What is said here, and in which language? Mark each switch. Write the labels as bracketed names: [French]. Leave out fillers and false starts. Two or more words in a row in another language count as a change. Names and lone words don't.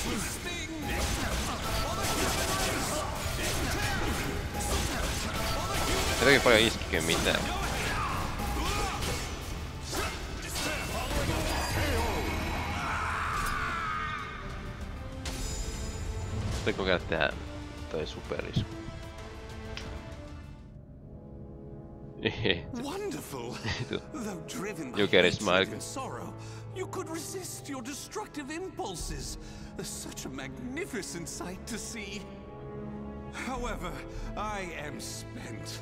[Finnish] Ei toki paljon iskikin mitään. Sitten kokeilla tehdä toi superisku. [English] Wonderful! Though driven by You get it, hatred Smile. and sorrow, you could resist your destructive impulses. Such a magnificent sight to see. However, I am spent.